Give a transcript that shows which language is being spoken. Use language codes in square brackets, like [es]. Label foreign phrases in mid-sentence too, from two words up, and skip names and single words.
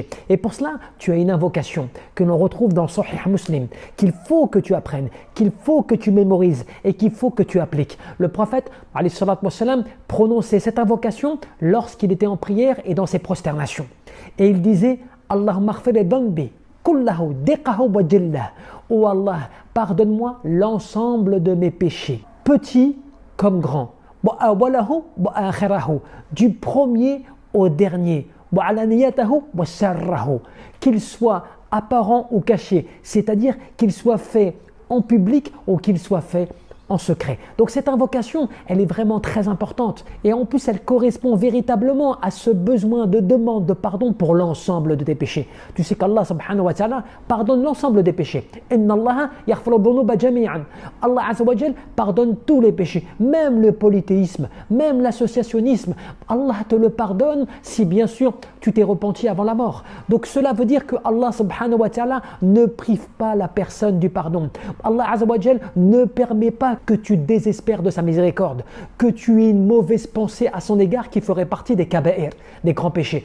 [fr] Et pour cela, tu as une invocation que l'on retrouve dans Sahih Muslim, qu'il faut que tu apprennes, qu'il faut que tu mémorises et qu'il faut que tu appliques. Le prophète, [ar] عليه الصلاة والسلام, [fr] prononçait cette invocation lorsqu'il était en prière et dans ses prosternations. Et il disait « [ar] اللهم اغفر لي ذنبي كله دقه وجله [fr] » Oh Allah, pardonne-moi l'ensemble de mes péchés, petits comme grands, du premier au dernier, qu'ils soient apparents ou cachés, c'est-à-dire qu'ils soient faits en public ou qu'ils soient faits en secret. Donc cette invocation, elle est vraiment très importante et en plus elle correspond véritablement à ce besoin de demande de pardon pour l'ensemble de tes péchés. Tu sais qu'Allah [ar] سبحانه وتعالى [fr] pardonne l'ensemble des péchés. [ar] إن الله يغفر الذنوب جميعا. [fr] Allah [ar] عز وجل [fr] pardonne tous les péchés, même le polythéisme, même l'associationnisme. Allah te le pardonne si bien sûr tu t'es repenti avant la mort. Donc cela veut dire que Allah [ar] سبحانه وتعالى [fr] ne prive pas la personne du pardon. Allah [ar] عز وجل [fr] ne permet pas que tu désespères de sa miséricorde, que tu aies une mauvaise pensée à son égard qui ferait partie des kaba'ir, des grands péchés.